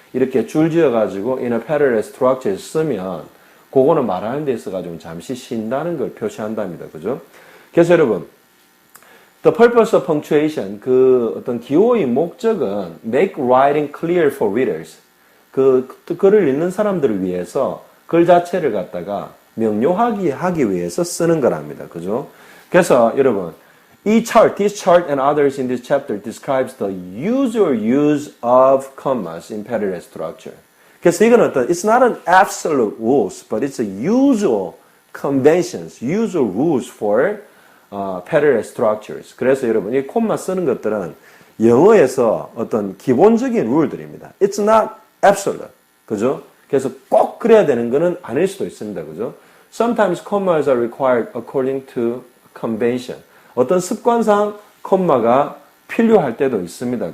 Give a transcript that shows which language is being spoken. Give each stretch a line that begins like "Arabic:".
Korean: 이렇게 줄지어 가지고
English: in a parallel structure
Korean: 쓰면 그거는 말하는 데 있어 가지고 잠시 쉰다는 걸 표시한답니다. 그죠? 그래서 여러분,
English: the purpose of punctuation,
Korean: 그 어떤 기호의 목적은
English: make writing clear for readers.
Korean: 그 글을 읽는 사람들을 위해서 글 자체를 갖다가 명료하게 하기 위해서 쓰는 거랍니다. 그죠? 그래서 여러분,
English: this chart and others in this chapter describes the usual use of commas in parallel structure.
Korean: 그래서 이건 어떤,
English: it's not an absolute rules, but it's a usual conventions, usual rules for parallel structures.
Korean: 그래서 여러분, 이 콤마 쓰는 것들은 영어에서 어떤 기본적인 룰들입니다.
English: It's not absolute.
Korean: 그죠? 그래서 꼭 그래야 되는 거는 아닐 수도 있습니다. 그죠?
English: Sometimes commas are required according to convention.
Korean: 어떤 습관상 콤마가 필요할 때도 있습니다.